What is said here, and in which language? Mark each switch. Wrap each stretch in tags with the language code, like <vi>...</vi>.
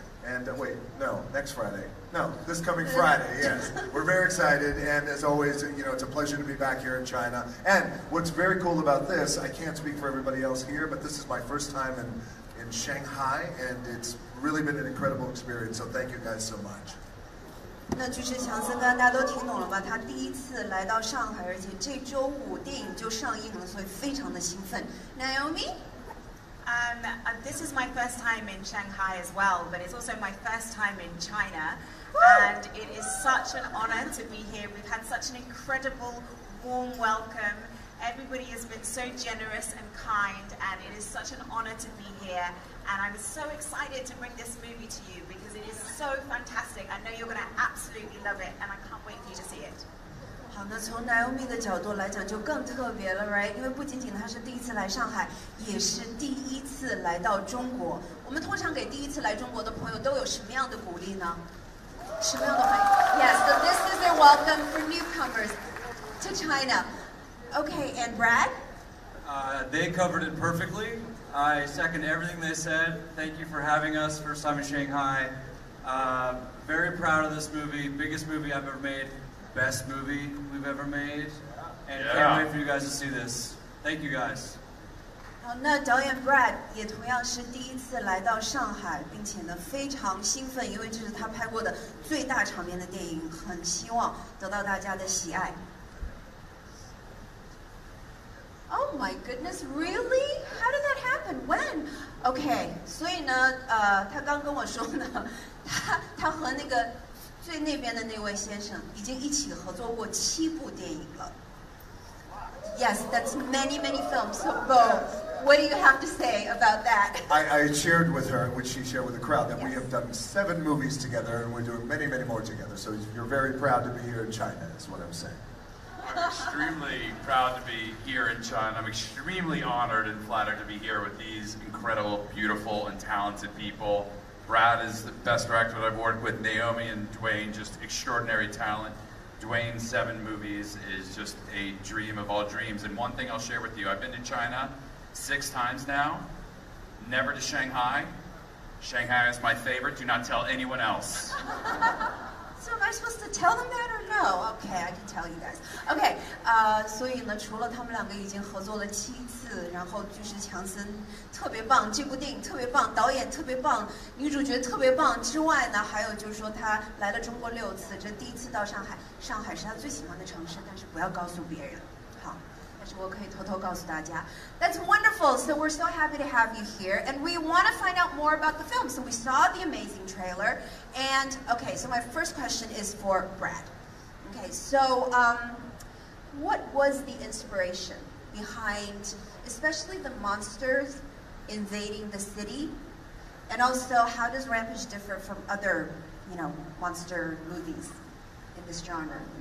<en>And next Friday. No, this coming Friday, yes. We're very excited, and as always, you know, it's a pleasure to be back here in China. And what's very cool about this, I can't speak for everybody else here, but this is my first time in Shanghai, and it's really been an incredible experience, so thank you guys so much.</en> <zh>那巨石强森，刚刚大家都听懂了吧？他第一次来到上海，而且这周五电影就上映了，所以非常的兴奋。</zh> <en>Naomi? This is my first time in Shanghai as well, but it's also my first time in China. And it is such an honor to be here. We've had such an incredible, warm welcome. Everybody has been so generous and kind, and it is such an honor to be here. And I'm so excited to bring this movie to you because it is so fantastic. I know you're going to absolutely love it, and I can't wait for you to see it.</en> <zh>好，那从 Naomi 的角度来讲就更特别了 ，</zh> <en>right？</en> <zh>因为不仅仅她是第一次来上海，也是第一次来到中国。我们通常给第一次来中国的朋友都有什么样的鼓励呢？什么样的欢迎 ？</zh> <en>Yes, so this is their welcome for newcomers to China. Okay, and Brad? They covered it perfectly. I second everything they said. Thank you for having us. First time in Shanghai. Very proud of this movie. Biggest movie I've ever made. Best movie we've ever made. And can't wait for you guys to see this. Thank you guys.</en> <zh>好，那导演 Brad 也同样是第一次来到上海，并且呢非常兴奋，因为这是他拍过的最大场面的电影，很希望得到大家的喜爱。</zh> <en>Oh my goodness, really? How did that happen? When?</en> <zh>Okay, 所以呢，他刚跟我说呢，他和那个最那边的那位先生已经一起合作过7部电影了。</zh> <en>Yes, that's many, many films. So, Bo, what do you have to say about that? I shared with her, which she shared with the crowd, that we have done 7 movies together, and we're doing many, many more together. So you're very proud to be here in China, is what I'm saying. I'm extremely proud to be here in China. I'm extremely honored and flattered to be here with these incredible, beautiful, and talented people. Brad is the best director that I've worked with. Naomi and Dwayne, just extraordinary talent. Dwayne's 7 movies is just a dream of all dreams. And one thing I'll share with you, I've been to China 6 times now, never to Shanghai. Shanghai is my favorite. Do not tell anyone else. So am I supposed to tell them that or no? Okay, I can tell you guys.</en> <zh>Okay, 所以呢，除了他们2个已经合作了7次，然后就是强森特别棒，这部电影特别棒，导演特别棒，女主角特别棒之外呢，还有就是说他来了中国6次，这第1次到上海，上海是他最喜欢的城市，但是不要告诉别人。好。但是我可以偷偷告诉大家</zh> <en>That's wonderful. So we're so happy to have you here, and we want to find out more about the film. So we saw the amazing trailer, and okay. So my first question is for Brad. Okay, so what was the inspiration behind, especially the monsters invading the city, and also how does Rampage differ from other, monster movies in this genre?</en>